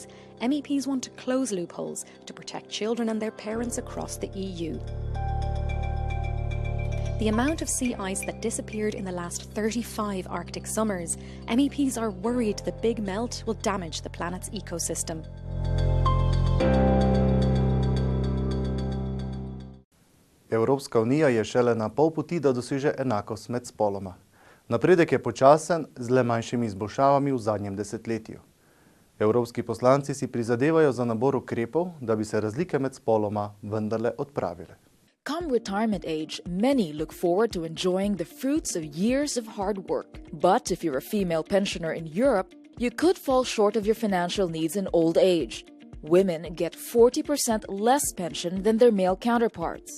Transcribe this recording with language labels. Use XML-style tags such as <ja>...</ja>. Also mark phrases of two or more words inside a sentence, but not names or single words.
<en>MEPs want to close loopholes to protect children and their parents across the EU. The amount of sea ice that disappeared in the last 35 Arctic summers, MEPs are worried the big melt will damage the planet's ecosystem.</en> <sl>Evropska unija je šele na pol poti, da doseže enakost med spoloma. Napredek je počasen, z le manjšimi izboljšavami v zadnjem desetletju. Evropski poslanci si prizadevajo za nabor ukrepov, da bi se razlike med spoloma vendarle odpravile.</sl> <en>Come retirement age, many look forward to enjoying the fruits of years of hard work. But if you're a female pensioner in Europe, you could fall short of your financial needs in old age. Women get 40% less pension than their male counterparts.</en>